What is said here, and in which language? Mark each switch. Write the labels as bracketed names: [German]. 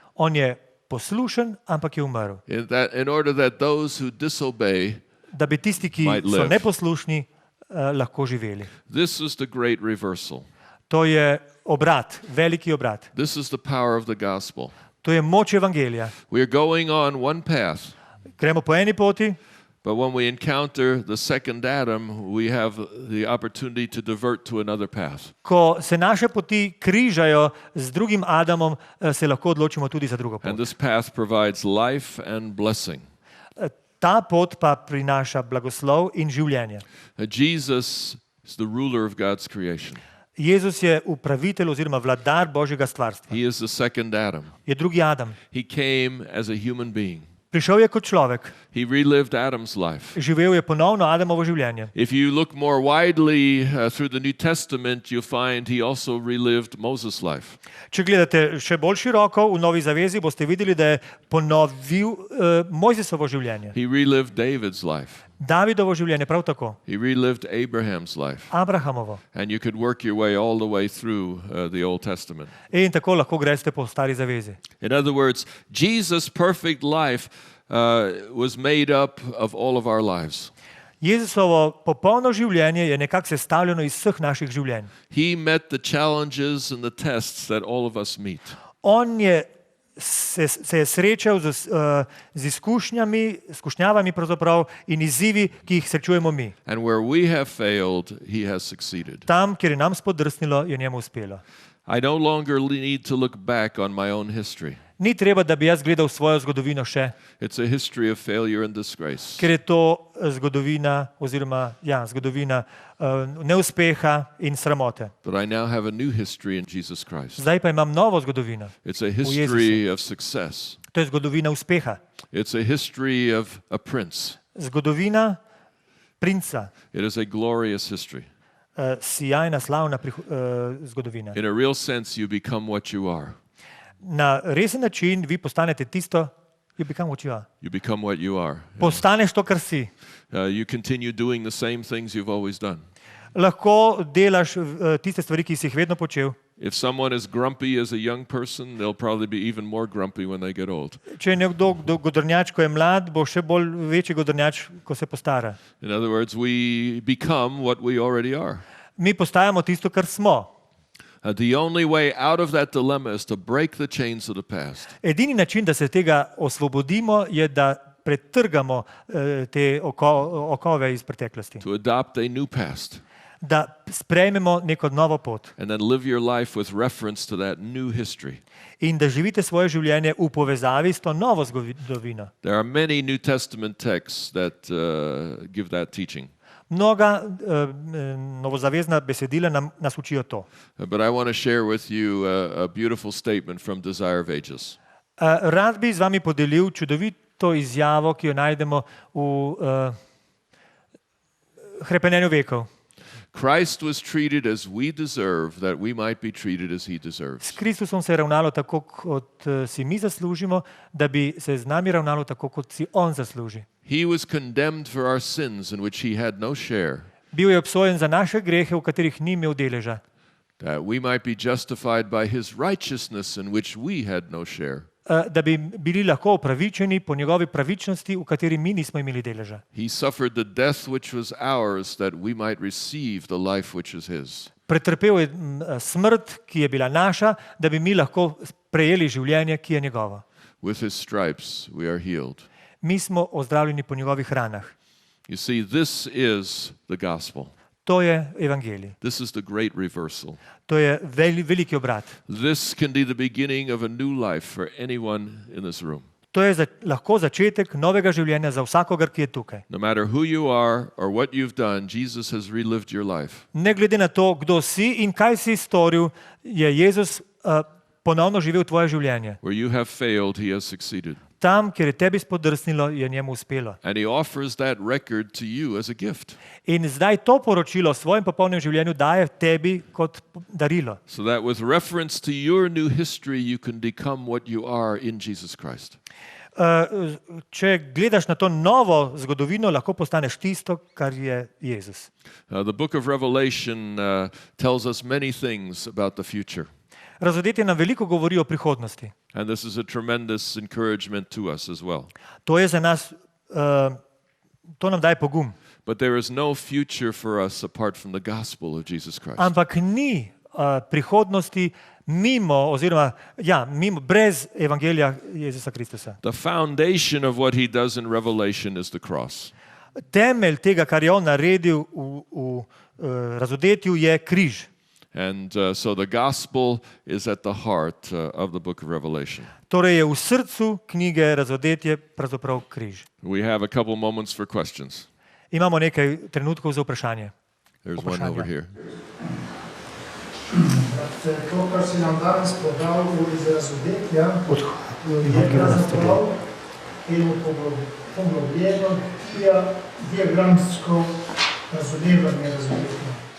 [Slovenian] On je poslušen, ampak je umrl. [English] in order that those who disobey, [Slovenian] Da bi tisti, ki [English] Might so live. [Slovenian] neposlušni, lahko živeli. [English] this is the great reversal. [Slovenian] To je obrat, veliki obrat. [English] This is the power of the gospel. [Slovenian] To je moč evangelija. [English] We are going on one path, [Slovenian] Gremo po eni poti, [English] but when we encounter the second Adam, we have the opportunity to divert to another path. [Slovenian] ko se naše poti križajo z drugim Adamom, se lahko odločimo tudi za drugo pot. [English] And this path provides life and blessing. [Slovenian] Ta pot pa prinaša blagoslov in življenje. [English] Jesus is the ruler of God's creation. [Slovenian] Jezus je upravitelj oziroma vladar Božjega stvarstva. [English] He is the second Adam. [Slovenian] Je drugi Adam. [English] He came as a human being. [Slovenian] Prišel je kot človek. [English] He relived Adam's life. [Slovenian] Živel je ponovno Adamovo življenje. [English] If you look more widely through the New Testament, you'll find he also relived Moses' life. [Slovenian] Če gledate še bolj široko v Novi zavezi, boste videli, da je ponovil Mojzesovo življenje. [English] He relived David's life. [Slovenian] Davidovo življenje prav tako. [English] He relived Abraham's life. [Slovenian] Abrahamovo. [English] And you could work your way all the way through the Old Testament. [Slovenian] In tako lahko greste po stari zavezi. [English] In other words, Jesus' perfect life was made up of all of our lives. [Slovenian] Jezusovo popolno življenje je nekako sestavljeno iz vseh naših življenj. [English] He met the challenges and the tests that all of us meet. [Slovenian] On se je srečal z izkušnjavami pravzaprav in izzivi, ki jih srečujemo mi. [English] And where we have failed, he has succeeded. [Slovenian] Tam, kjer je nam spodrsnilo, je njemu uspelo. [English] I no longer need to look back on my own history. [Slovenian] Ni treba, da bi jaz gledal svojo zgodovino še, [English] It's a history of failure and disgrace. [Slovenian] ker je to zgodovina zgodovina neuspeha in sramote. [English] But I now have a new history in Jesus Christ. [Slovenian] Zdaj pa imam novo zgodovino. [English] It's a history of success. [Slovenian] To je zgodovina uspeha. [English] It's a history of a prince. [Slovenian] Zgodovina princa. [English] It is a glorious history. [Slovenian] Sijajna, slavna zgodovina. [English] In a real sense, you become what you are. [Slovenian] Na resen način vi postanete tisto, [English] you become what you are. You become what you are. [Slovenian] Postaneš to, kar si. [English] You continue doing the same things you've always done. [Slovenian] Lahko delaš tiste stvari, ki si jih vedno počel. [English] If someone is grumpy as a young person, they'll probably be even more grumpy when they get old. [Slovenian] Če je nekdo godrnjač, ko je mlad, bo še bolj večji godrnjač, ko se postara. [English] In other words, we become what we already are. [Slovenian] Mi postajamo tisto, kar smo. [English] The only way out of that dilemma is to break the chains of the past. [Slovenian] Edini način, da se tega osvobodimo, je, da pretrgamo te okove iz preteklosti. [English] To adopt a new past. [Slovenian] Da sprejmemo neko novo pot. [English] And then live your life with reference to that new history. [Slovenian] In da živite svoje življenje v povezavi s to novo zgodovino. [English] There are many New Testament texts that give that teaching. [Slovenian] Mnoga novozavezna besedila nas učijo to. [English] But I want to share with you a beautiful statement from Desire of Ages. [Slovenian] Rad bi z vami podelil čudovito izjavo, ki jo najdemo v Hrepenenju vekov. [English] Christ was treated as we deserve, that we might be treated as he [Slovenian] S [English] deserves. [Slovenian] Kristusom se je ravnalo tako, kot si mi zaslužimo, da bi se z nami ravnalo tako, kot si on zasluži. [English] He was condemned for our sins in which he had no share, [Slovenian] Bil je obsojen za naše grehe, v katerih ni imel deleža, [English] that we might be justified by his righteousness in which we had no share. [Slovenian] da bi bili lahko opravičeni po njegovi pravičnosti, v kateri mi nismo imeli deleža. [English] He suffered the death which was ours, that we might receive the life which is his. [Slovenian] Pretrpel je smrt, ki je bila naša, da bi mi lahko prejeli življenje, ki je njegovo. [English] With his stripes we are healed. [Slovenian] Mi smo ozdravljeni po njegovih ranah. [English] You see, this is the gospel. [Slovenian] To je evangelij. [English] This is the great reversal. [Slovenian] To je veliki obrat. [English] This can be the beginning of a new life for anyone in this room. [Slovenian] To je lahko začetek novega življenja za vsakogar, ki je tukaj. [English] No matter who you are or what you've done, Jesus has relived your life. [Slovenian] Ne glede na to, kdo si in kaj si storil, je Jezus ponovno živel tvoje življenje. [English] Where you have failed, he has succeeded. [Slovenian] Tam, kjer je tebi spodrsnilo, je njemu uspelo. [English] And he offers that record to you as a gift. [Slovenian] In zdaj to poročilo o svojem popolnem življenju daje tebi kot darilo. [English] So that with reference to your new history, you can become what you are in Jesus Christ. [Slovenian] Če gledaš na to novo zgodovino, lahko postaneš tisto, kar je Jezus. [English] The book of Revelation tells us many things about the future. [Slovenian] Razodetje nam veliko govori o prihodnosti. [English] And this is a tremendous encouragement to us as well. [Slovenian] To je za nas, to nam daje pogum. [English] But there is no future for us apart from the gospel of Jesus Christ. [Slovenian] Ampak ni prihodnosti mimo, brez evangelija Jezusa Kristusa. [English] The foundation of what he does in Revelation is the cross. [Slovenian] Temelj tega, kar je on naredil v razodetju, je križ. [English] And so the gospel is at the heart of the book of Revelation. [Slovenian] Torej je v srcu knjige Razodetje pravzaprav križ. [English] We have a couple moments for questions. [Slovenian] Imamo nekaj trenutkov za vprašanje. [English] There's one over here. [Slovenian] To, kar si nam danes podal iz Razodetja, je pravzaprav eno poglobljeno diagramsko razumevanje Razodetja.